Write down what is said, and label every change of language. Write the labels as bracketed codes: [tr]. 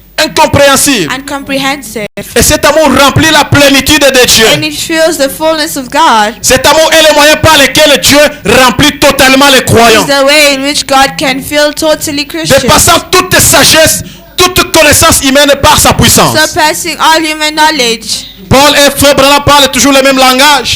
[fr] Incompréhensible. [en] And comprehensive. [fr] Et cet amour remplit la plénitude de Dieu. [en] And it fills the fullness of God. [fr] Cet amour est le moyen par lequel Dieu remplit totalement les croyants. [en] It's the way in which God can fill totally Christians. [fr] Dépassant toute sagesse, toute connaissance humaine par sa puissance. [en] Surpassing all human knowledge. [fr] Paul et Frère Branham parlent toujours le même langage.